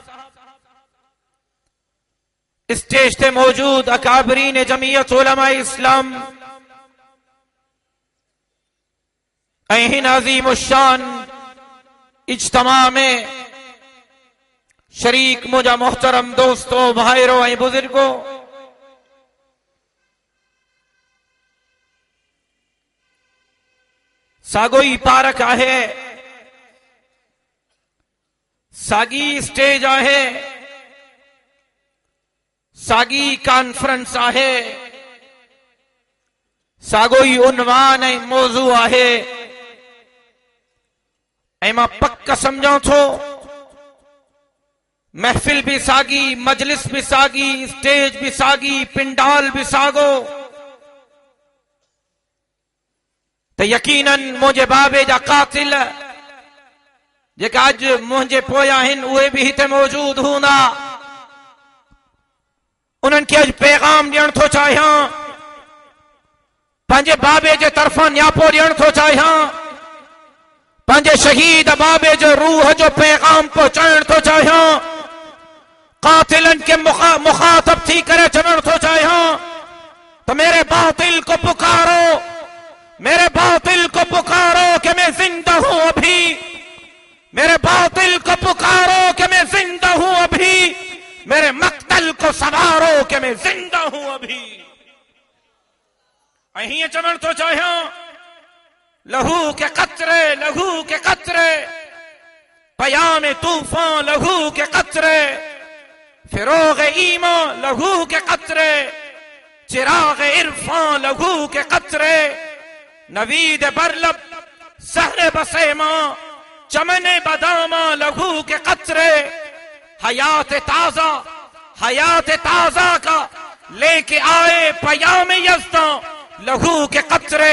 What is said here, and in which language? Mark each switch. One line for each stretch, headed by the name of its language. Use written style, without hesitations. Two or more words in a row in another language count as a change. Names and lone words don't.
Urdu: اسٹیج پہ موجود اکابرین جمعیت علماء اسلام، ناظم الشان اجتماع میں
Sindhi: शरीक मुझा मोहतरम दोस्तों, भाईरों और बुजुर्गों, सागोई पार्क आहे, सागी स्टेज आहे, सागी कॉन्फ्रेंस आहे, सागोई उन्वान ऐं मौजू आहे। ऐं मां पक समझां थो महफिल भी सागी, मजलिस भी सागी, स्टेज भी सागी, पिंडाल भी सागो। तो यकीनन मुझे बाबे जा कातिल जेका अज मुझे पोया हिन उहे भी हिते मौजूद हूंदा। उन्हनि खे अज पैगाम ॾियण थो चाहियां, पंहिंजे बाबे जे तरफ़ां न्यापो ॾियण थो चाहियां, पंहिंजे शहीद बाबे जो रूह जो पैगाम पहुचाइण थो चाहियां, कातिलन के मुखातब थी करे चवण थो चाहियां तो
Urdu: میرے باطل کو پکارو، میرے باطل کو پکارو کہ میں زندہ ہوں ابھی، میرے باطل کو پکارو کہ میں زندہ ہوں ابھی، میرے مقتل کو سنوارو کہ میں زندہ ہوں ابھی.
Sindhi: अहीं चवण थो चाहियां
Urdu: لہو کے قطرے، لہو کے قطرے، پیام طوفان لہو کے قطرے، فروغ ایمان لہو کے قطرے، چراغ عرفان لہو کے قطرے، نوید برلب سحر بسیما، چمن بداما لہو کے قطرے، حیات تازہ کا لے کے آئے پیام یزداں لہو کے قطرے.